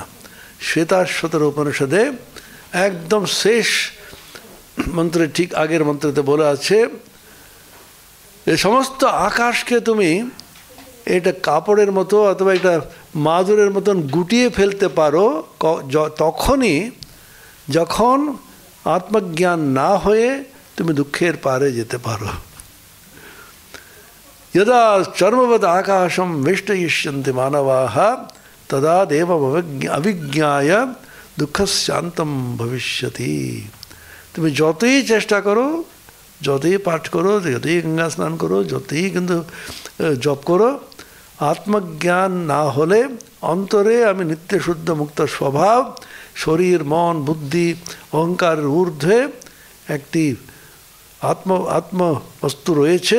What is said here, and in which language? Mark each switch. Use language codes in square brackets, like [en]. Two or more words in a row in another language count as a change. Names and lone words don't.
[bn] শ্বেতাশ্বতর উপনিষদে একদম শেষ মন্ত্রে, ঠিক আগের মন্ত্রতে বলা আছে এই সমস্ত আকাশকে তুমি এটা কাপড়ের মতো অথবা একটা মাদুরের মতন গুটিয়ে ফেলতে পারো তখনই যখন আত্মজ্ঞান না হয়ে তুমি দুঃখের পারে যেতে পারো। [sa] यदा चर्मवद आकाशम वेष्टयिष्यन्ति मानवाः तदा देवम अविज्ञाय दुःखशान्तम भविष्यति। [bn] তুমি যতই চেষ্টা করো, যতই পাঠ করো, যতই গঙ্গা স্নান করো, যতই কিন্তু জপ করো, আত্মজ্ঞান না হলে অন্তরে আমি নিত্য শুদ্ধ মুক্ত স্বভাব, শরীর মন বুদ্ধি অহংকারের ঊর্ধ্বে একটি আত্মবস্তু রয়েছে।